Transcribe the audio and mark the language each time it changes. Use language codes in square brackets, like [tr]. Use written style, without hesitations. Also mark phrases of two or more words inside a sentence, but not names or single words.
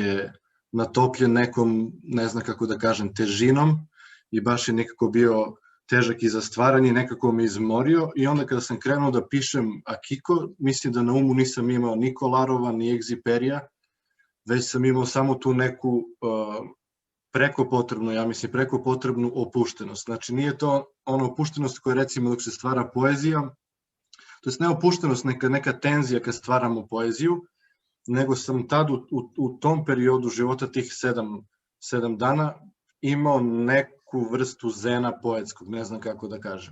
[sr] е натоплен неком, не знам како да кажем, тежином и баш е некако био тежак и за стварање, некако ме изморио и онда кога сам кренуо да пишем Акико, мислим да на уму нисам имал ни Коларова, ни Екзиперија, веќе сам имал само ту неку преко потребну опуштеност. Значи, nije to ona opuštenost koja recimo dok se stvara poezija, to jest ne opuštenost, neka tenzija kad stvaramo poeziju, nego sam tad u tom periodu života, tih 7 dana, imao neku vrstu zena poetskog, ne znam kako da kažem.